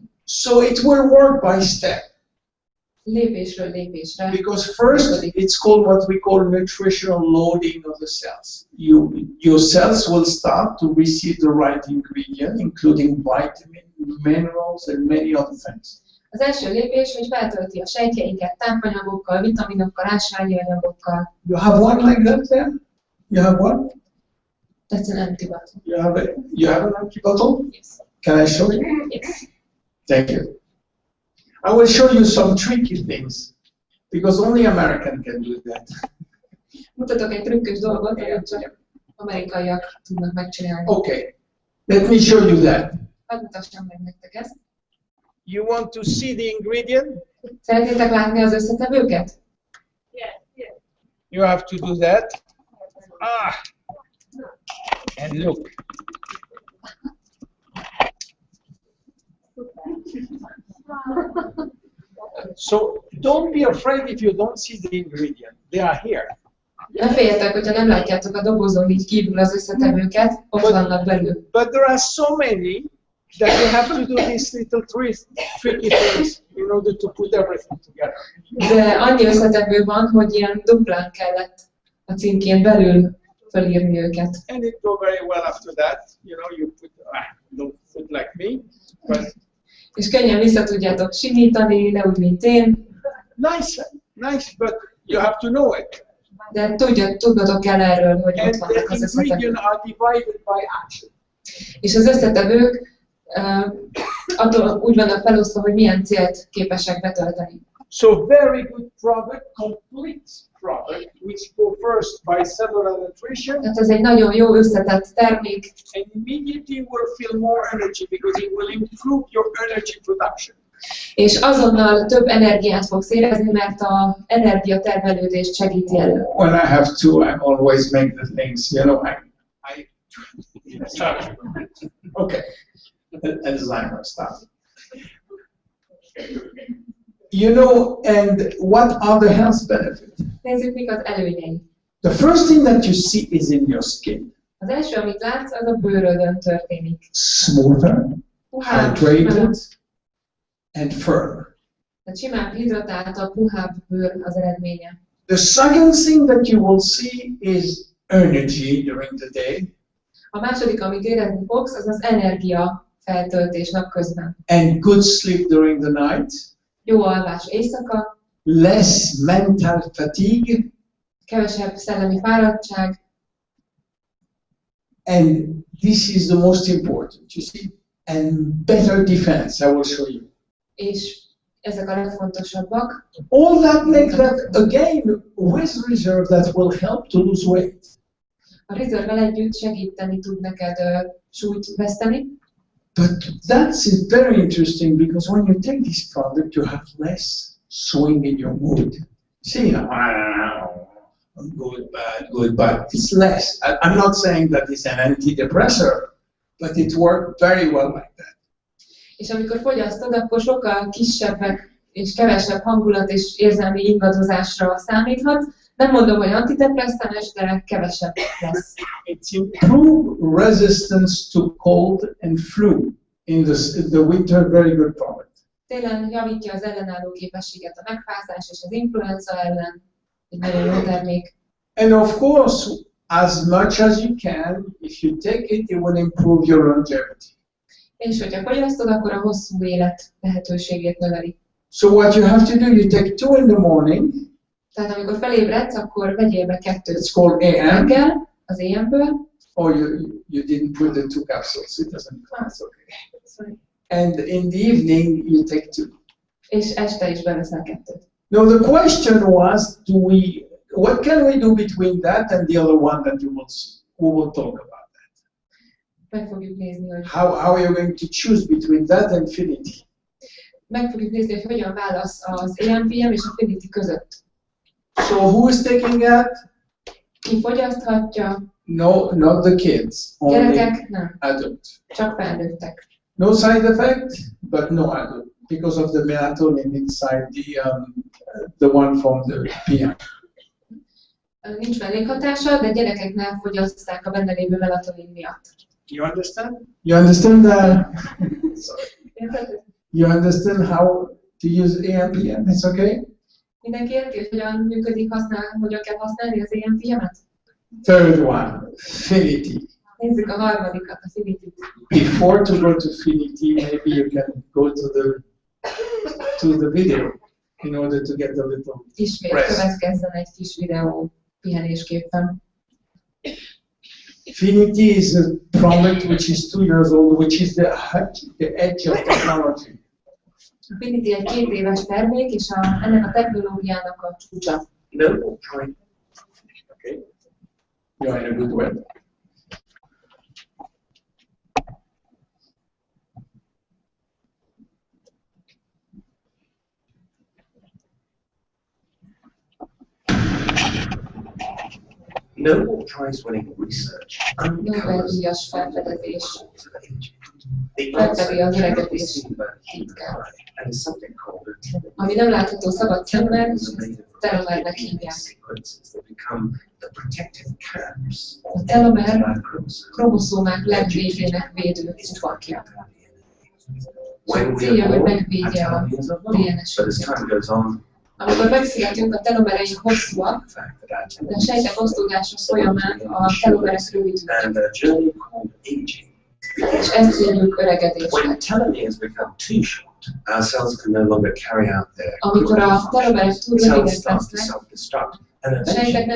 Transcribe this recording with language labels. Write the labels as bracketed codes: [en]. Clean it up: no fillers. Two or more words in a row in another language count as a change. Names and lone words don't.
[en] So it will work by step. [hu] Lépésről lépésre. [en] Because first, it's called what we call nutritional loading of the cells. Your cells will start to receive the right ingredient, including vitamins, minerals, and many other things. [hu] Az első lépés, hogy feltölti a sejtjeinket tápanyagokkal, vitaminokkal, ásványi anyagokkal. [en] You have one like that there? You have one? That's an empty bottle. You have an empty bottle? Yes. Can I show you? Yes. Thank you. I will show you some tricky things, because only American can do that. [hu] Mutatok egy trükkös dolgot, amit csak amerikaiak tudnak megcsinálni. [en] Okay, let me show you that. [hu] Hadd mutassam meg nektek ezt. [en] You want to see the ingredient? [hu] Szeretnétek látni az összetevőket? [en] Yes. You have to do that. And look. So don't be afraid if you don't see the ingredient. They are here. [hu] Ne féljetek, hogyha nem látjátok a dobozon így kívül az összetevőket, ott vannak belül. [en] But there are so many that you have to do these little tricky things in order to put everything together. [hu] De annyi összetevő van, hogy ilyen duplán kellett a címkén belül felírni őket. [en] And it go very well after that. You put, don't put like me. But [hu] és könnyen vissza tudjátok simítani, ne úgy, mint én. [en] Nice, but you have to know it. [hu] De tudnotok kell erről, hogy ott vannak az összetevők. [en] Are divided by action. [hu] És az összetevők attól úgy vannak felosztva, hogy milyen célt képesek betölteni. [en] So very good product, complete product, which go first by cellular nutrition. [hu] Tehát ez egy nagyon jó összetett termék. [en] And immediately you will feel more energy because it will improve your energy production. [hu] És azonnal több energiát fogsz érezni, mert az energiatermelődést segíti elő. [en] When I have to, I always make the things, you know, okay, Alzheimer stuff. You know, and what are the health benefits? [hu] Nézzük, mik az előnyei. [en] The first thing that you see is in your skin. [hu] Az első, amit látsz, az a bőrödön történik. [en] Smoother, hydrated, and firm. [hu] Tehát simán hidratáltabb, puhább bőr az eredménye. [en] The second thing that you will see is energy during the day. [hu] A második, amit érezni fogsz, az az energia feltöltés napközben. [en] And good sleep during the night. [hu] Jó alvás éjszaka. [en] Less mental fatigue. [hu] Kevesebb szellemi fáradtság. [en] And this is the most important, you see. And better defense, I will show you. [hu] És ezek a legfontosabbak. [en] All that makes that, again, with reserve that will help to lose weight. [hu] A reserve-vel együtt segíteni tud neked súlyt veszteni. [en] But that's very interesting because when you take this product, you have less swing in your mood. See, good, bad. It's less. I'm not saying that it's an antidepressant, but it worked very well like that. [hu] És amikor fogyasztod, akkor sokkal kisebbek és kevesebb hangulat és érzelmi ingadozásra számíthatsz. Nem mondom, hogy antidepresszánus, de kevesebb lesz. [en] It improves resistance to cold and flu in the winter. Very good product. [hu] Télen javítja az ellenálló képességet a megfázás és az influenza ellen. Egy nagyon jó termék. [en] And of course, as much as you can, if you take it, it will improve your longevity. [hu] És hogyha fogyasztod, akkor a hosszú élet lehetőségét növeli. [en] So what you have to do, you take 2 in the morning. [hu] Tehát amikor felébredsz, akkor vegyél be 2 [en] It's called AM. [hu] reggel, az AM-ből. [en] Or you didn't put the 2 capsules, it doesn't matter, it's okay. And in the evening, you take 2. [hu] És este is beveszel 2. [en] Now the question was, what can we do between that and the other one that we will talk about that? [hu] Meg fogjuk nézni, hogy [en] How are you going to choose between that and Finity? [hu] meg fogjuk nézni, hogy hogyan válasz az AMPM és a Finity között. [en] So who is taking that? [hu] Ki fogyaszthatja? [en] No, not the kids. Only [hu] Gyerekek nem, [en] adult. [hu] csak felnőttek. [en] No side effect, but no adult because of the melatonin inside the one from the PM. [hu] Nincs mellékhatása, de gyerekeknél fogyasztják a benne lévő melatonin miatt. [en] You understand? You understand that? You understand how to use AMPM? It's okay? [hu] Mindenki érti, hogy hogyan működik, hogyan kell használni az AMPM-et? [en] Third one, Finity. [hu] Nézzük a harmadikat, a Finity-t. [en] Before to go to Finity, maybe you can go to the video in order to get a little [hu] Ismét [en] rest. [hu] következzen egy kis videó pihenésképpen. [en] Finity is a product which is 2 years old, which is the edge of technology. [hu] A Finity egy 2 éves termék, és ennek a technológiának a csúcsa. [en] No, try. Okay. You're in a good way. Nobel Prize-winning research uncovers [hu] Nobel-díjas felfedezés [en] the [hu] felfedi az [en] answer [hu] öregedés titkát. [en] and something called a telomer. [hu] Ami nem látható szabad szemmel, telomernek hívják. [en] Sequences that become the protective caps [hu] A telomer [en] of chromosomes. [hu] kromoszómák legvégének védő csupakja. [en] When we [hu] Célja, [en] are [hu] hogy [en] born, [hu] megvédje [en] our [hu] a [en] telomeres are long, but as [hu] DNS-ünket. [en] time goes on, [hu] Amikor megszületünk, a telomereink hosszúak, [en] the fact that our [hu] de a sejtek osztódása folyamán a telomerek rövidülnek, [en] and a journey called aging. [hu] és ezt hívjuk öregedésnek. [en] When telomeres become too short, our cells can no longer carry out their [hu] Amikor a telomerek túl [en] cells [hu] rövidek [en] start to [hu] lesznek, [en] self-destruct, and [hu] a sejtek [en] eventually